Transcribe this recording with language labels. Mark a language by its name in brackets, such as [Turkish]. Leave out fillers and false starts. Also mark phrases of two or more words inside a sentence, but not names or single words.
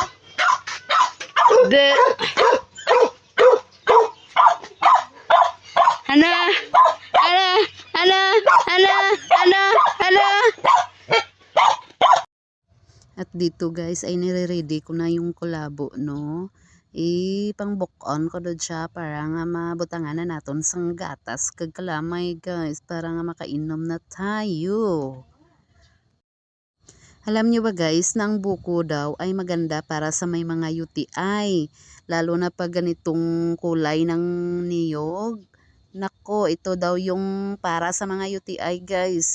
[Filipino] De. Ana. Ana. Ana. Ana. Ana. Ana. At dito guys ay nire-ready ko na yung kulabo no. [Hiligaynon] Ipang-bukon ko doon siya para nga mabutangan na naton sang gatas kag kalamay guys para nga makainom na tayo. [Filipino] Alam niyo ba guys na ang buko daw ay maganda para sa may mga UTI, lalo na pag ganitong kulay ng niyog. Nako, ito daw yung para sa mga UTI guys.